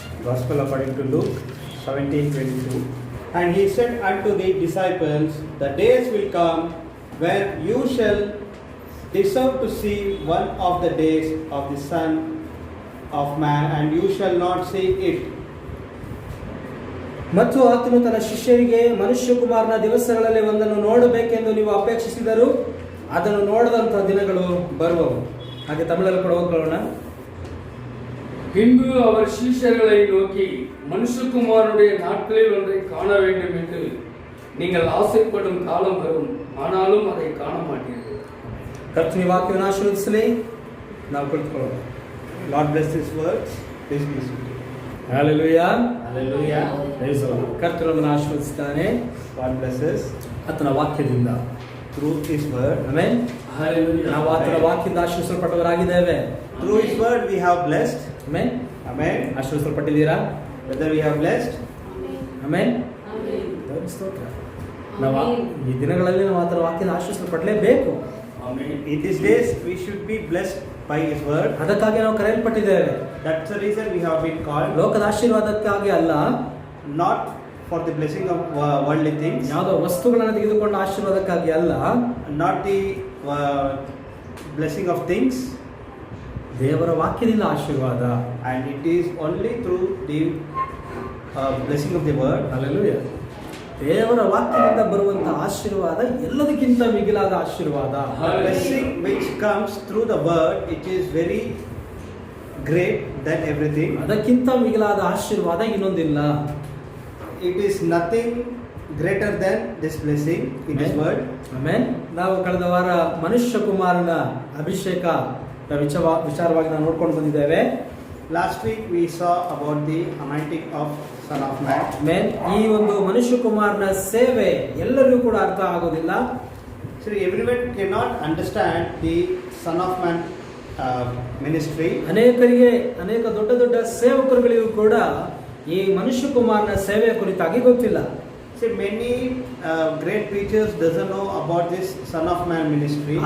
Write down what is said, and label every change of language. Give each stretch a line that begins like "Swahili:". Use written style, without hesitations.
English: Gospel according to Luke 17:22. And he said unto the disciples, the days will come when you shall deserve to see one of the days of the Son of Man, and you shall not see it.
Kannada: ಮತ್ತು ಆತನು ತನ್ನ ಶಿಷ್ಯರಿಗೆ, ಮನುಷ್ಯಕುಮಾರನ ದಿವಸಗಳಲ್ಲಿ ಒಂದನ್ನು ನೋಡಬೇಕೆಂದು ನೀವು ಅಪೇಕ್ಷಿಸಿದರು, ಅದನ್ನು ನೋಡದಂತಹ ದಿನಗಳು ಬರುವವು. ಹಾಗೆ ತಮಿಳಲ್ಲಿ ಕೂಡ ಓದ್ಕೊಳ್ಳೋಣ.
Tamil: பின்பு அவர் சீஷர்களை நோக்கி, மனுஷகுமாரனுடைய நாட்களில் ஒன்றை காண வேண்டும் என்று நீங்கள் ஆசைப்படும் காலம் வரும், ஆனாலும் அதை ಕಾಣ ಮಾಟೀர்கள்.
Kannada: ಕರ್ತನ ವಾಕ್ಯವನ್ನು ಆಶೀರ್ವದಿಸಲಿ. ನಾವು ಕುಳಿತುಕೊಳ್ಳೋಣ.
English: Lord bless His words. Please be seated.
Kannada: Hallelujah.
English: Hallelujah. Price the lord.
Kannada: ಕರ್ತನು ನಮ್ಮನ್ನು ಆಶೀರ್ವದಿಸುತ್ತಾನೆ.
English: God blesses
Kannada: ಆತನ ವಾಕ್ಯದಿಂದ,
English: through His word.
Kannada: Amen. Hallelujah. ನಾವು ಆತನ ವಾಕ್ಯದಿಂದ ಆಶೀರ್ವಿಸಲ್ಪಟ್ಟವರಾಗಿದ್ದೇವೆ.
English: Through His word we have blessed.
Kannada: Amen.
English: Amen.
Kannada: ಆಶೀರ್ವಿಸಲ್ಪಟ್ಟಿದ್ದೀರಾ?
English: Whether we have blessed.
Kannada: Amen. ದೇವರ ಸ್ತೋತ್ರ. ನಾವು ಈ ದಿನಗಳಲ್ಲಿ ನಾವು ಆತನ ವಾಕ್ಯದಿಂದ ಆಶೀರ್ವಿಸಲ್ಪಡಲೇಬೇಕು. Amen.
English: In these days we should be blessed by His word.
Kannada: ಅದಕ್ಕಾಗಿ ನಾವು ಕರೆಯಲ್ಪಟ್ಟಿದ್ದೇವೆ.
English: That's the reason we have been called.
Kannada: ಲೋಕದ ಆಶೀರ್ವಾದಕ್ಕಾಗಿ ಅಲ್ಲ,
English: Not for the blessing of worldly things.
Kannada: ಯಾವುದೋ ವಸ್ತುಗಳನ್ನು ತೆಗೆದುಕೊಂಡ ಆಶೀರ್ವಾದಕ್ಕಾಗಿ ಅಲ್ಲ,
English: Not the blessing of things.
Kannada: ದೇವರ ವಾಕ್ಯದಿಂದ ಆಶೀರ್ವಾದ.
English: And it is only through the blessing of the word.
Kannada: Hallelujah. ದೇವರ ವಾಕ್ಯದಿಂದ ಬರುವಂತಹ ಆಶೀರ್ವಾದ ಎಲ್ಲದಕ್ಕಿಂತ ಮಿಗಿಲಾದ ಆಶೀರ್ವಾದ.
English: The blessing which comes through the word, it is very great than everything.
Kannada: ಅದಕ್ಕಿಂತ ಮಿಗಿಲಾದ ಆಶೀರ್ವಾದ ಇನ್ನೊಂದಿಲ್ಲ.
English: It is nothing greater than this blessing in His word.
Kannada: Amen. ನಾವು ಕಳೆದ ವಾರ ಮನುಷ್ಯ ಕುಮಾರನ ಅಭಿಷೇಕ ವಿಚಾರವಾಗಿ ನಾವು ನೋಡ್ಕೊಂಡು ಬಂದಿದ್ದೇವೆ.
English: Last week we saw about the anointing of Son of Man.
Kannada: Amen. ಈ ಒಂದು ಮನುಷ್ಯ ಕುಮಾರನ ಸೇವೆ ಎಲ್ಲರಿಗೂ ಕೂಡ ಅರ್ಥ ಆಗೋದಿಲ್ಲ.
English: So everyone cannot understand the Son of Man ministry.
Kannada: ಅನೇಕರಿಗೆ, ಅನೇಕ ದೊಡ್ಡ ದೊಡ್ಡ ಸೇವಕರುಗಳಿಗೂ ಕೂಡ ಈ ಮನುಷ್ಯ ಕುಮಾರನ ಸೇವೆಯ ಕುರಿತಾಗಿ ಗೊತ್ತಿಲ್ಲ.
English: See, many great preachers doesn't know about this Son of Man ministry.